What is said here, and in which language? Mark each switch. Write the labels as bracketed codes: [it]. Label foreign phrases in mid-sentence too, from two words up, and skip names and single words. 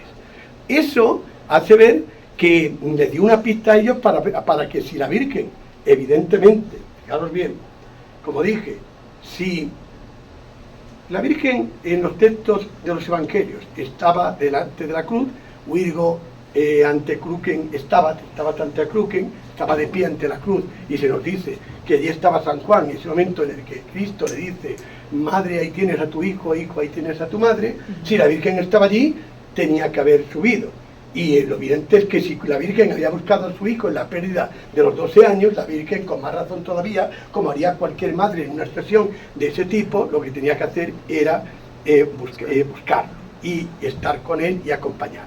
[es] Eso hace ver que les dio una pista a ellos para que si la Virgen, evidentemente, fijaros bien, como dije, si la Virgen en los textos de los Evangelios estaba delante de la cruz, [la] Virgo ante crucem [es] estaba ante la crucem, estaba de pie ante la cruz, y se nos dice que allí estaba San Juan, en ese momento en el que Cristo le dice, madre, ahí tienes a tu hijo, hijo, ahí tienes a tu madre. Si la Virgen estaba allí, tenía que haber subido. Y lo evidente es que si la Virgen había buscado a su hijo en la pérdida de los 12 años, la Virgen, con más razón todavía, como haría cualquier madre en una situación de ese tipo, lo que tenía que hacer era buscarlo y estar con él y acompañarlo.